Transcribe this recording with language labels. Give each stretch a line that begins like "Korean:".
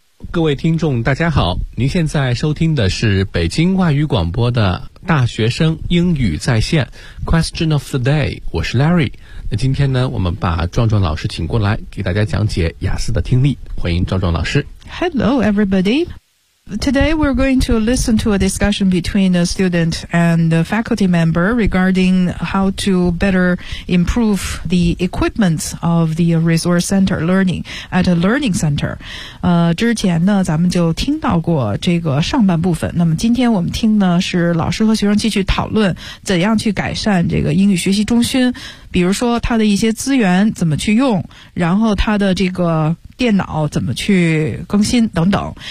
Chinese: 各位听众大家好，您现在收听的是北京外语广播的大学生英语在线 Question of the day， 我是 Larry。那今天呢，我们把壮壮老师请过来给大家讲解雅思的听力，欢迎壮壮老师。
English: Hello everybody. Today we're going to listen to a discussion between a student and a faculty member regarding how to better improve the equipment of the resource center learning at a learning center.
Chinese: 之前呢咱们就听到过这个上半部分，那么今天我们听呢是老师和学生继续讨论怎样去改善这个英语学习中心，比如说他的一些资源怎么去用，然后他的这个电脑怎么去更新等等。